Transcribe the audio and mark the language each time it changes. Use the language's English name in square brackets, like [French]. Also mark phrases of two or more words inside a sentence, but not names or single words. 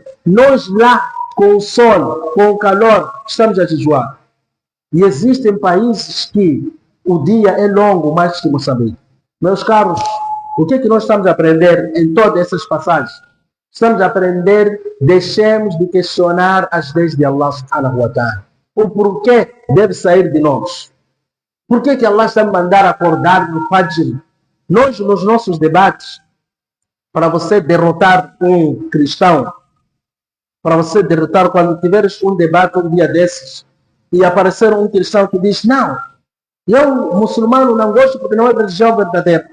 [Portuguese] Nós lá, com o sol, com o calor, estamos a jejuar. E existem países que o dia é longo mais que Moçambique. Meus caros, o que nós estamos a aprender em todas essas passagens? Estamos a aprender, deixemos de questionar as leis de [Arabic] الله سبحانه وتعالى. [Portuguese] O porquê deve sair de nós. Por que Allah está a mandar acordar no Fajr? Nós, nos nossos debates, para você derrotar um cristão, para você derrotar, quando tiveres um debate um dia desses, e aparecer um cristão que diz, não, eu, muçulmano, não gosto porque não é religião verdadeira.